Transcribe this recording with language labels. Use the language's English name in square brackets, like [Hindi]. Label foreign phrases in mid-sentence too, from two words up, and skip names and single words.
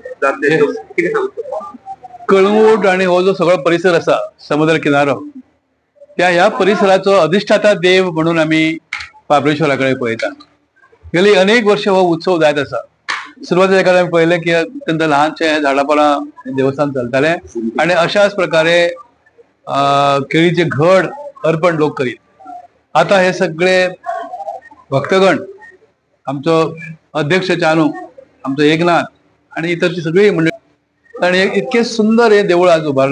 [Konkani] कळंगूट आणि हो जो सगळो परिसर असा समुद्र किनारो त्या ह्या परिसराचो अधिष्ठाता देव म्हणून आम्ही महाबळेश्वराकडे पळयता. गेली अनेक वर्ष हो उत्सव जायत असा. सुरुवातीला आम्ही पहिले की अत्यंत लहानशे झाडापाला देवस्थान चलताले आणि अशाच प्रकारे केळीचे घड अर्पण लोक करीत. आता हे सगळे भक्तगण आमचो अध्यक्ष चानू, आमचो एकनाथ आणि इतरची सगळी मंडळी आणि इतके सुंदर हे देऊळ आज उभारलं.